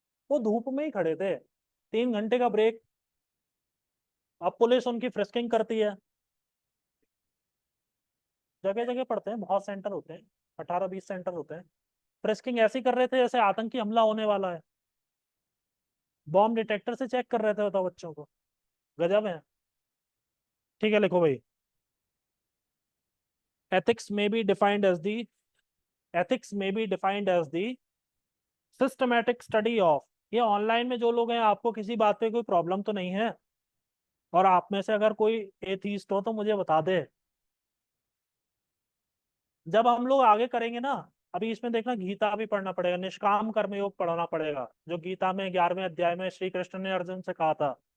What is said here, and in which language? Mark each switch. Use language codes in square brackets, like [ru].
[hi] वो धूप में ही खड़े थे, 3 घंटे का ब्रेक। अब पुलिस उनकी फ्रिस्किंग करती है, जगह जगह पड़ते हैं, बहुत सेंटर होते हैं, 18-20 सेंटर होते हैं। फ्रिस्किंग ऐसी कर रहे थे जैसे आतंकी हमला होने वाला है, बॉम्ब डिटेक्टर से चेक कर रहे थे, बताओ बच्चों को। गजब है। ठीक है, लिखो भाई, [en] ethics may be defined as the ethics may be defined as the systematic study of। [hi] ये ऑनलाइन में जो लोग हैं, आपको किसी बात पे कोई प्रॉब्लम तो नहीं है? और आप में से अगर कोई एथीस्ट हो तो मुझे बता दे। जब हम लोग आगे करेंगे ना, अभी इसमें देखना, गीता भी पढ़ना पड़ेगा, निष्काम कर्मयोग पढ़ना पड़ेगा, जो गीता में 11वें अध्याय में श्री कृष्ण ने अर्जुन से कहा था।